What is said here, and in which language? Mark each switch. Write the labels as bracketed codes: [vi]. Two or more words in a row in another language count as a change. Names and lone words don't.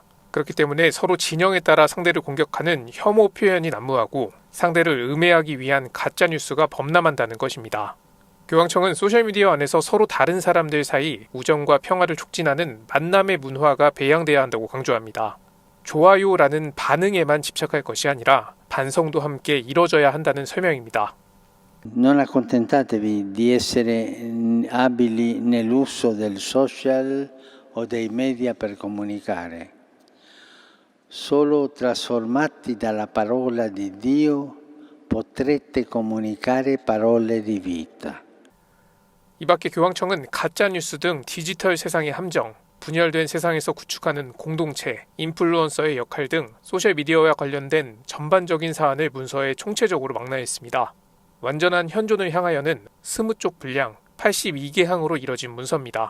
[ko] 그렇기 때문에 서로 진영에 따라 상대를 공격하는 혐오 표현이 난무하고 상대를 음해하기 위한 가짜뉴스가 범람한다는 것입니다. 교황청은 소셜미디어 안에서 서로 다른 사람들 사이 우정과 평화를 촉진하는 만남의 문화가 배양돼야 한다고 강조합니다. 좋아요라는 반응에만 집착할 것이 아니라 반성도 함께 이뤄져야 한다는 설명입니다. [it] Non accontentatevi di essere abili nell'uso del social o dei media per comunicare. Solo trasformati dalla parola di Dio potrete comunicare parole di vita. [ko] 이 밖에 교황청은 가짜뉴스 등 디지털 세상의 함정, 분열된 세상에서 구축하는 공동체, 인플루언서의 역할 등 소셜미디어와 관련된 전반적인 사안을 문서에 총체적으로 망라했습니다. 완전한 현존을 향하여는 20쪽 분량 82개 항으로 이뤄진 문서입니다.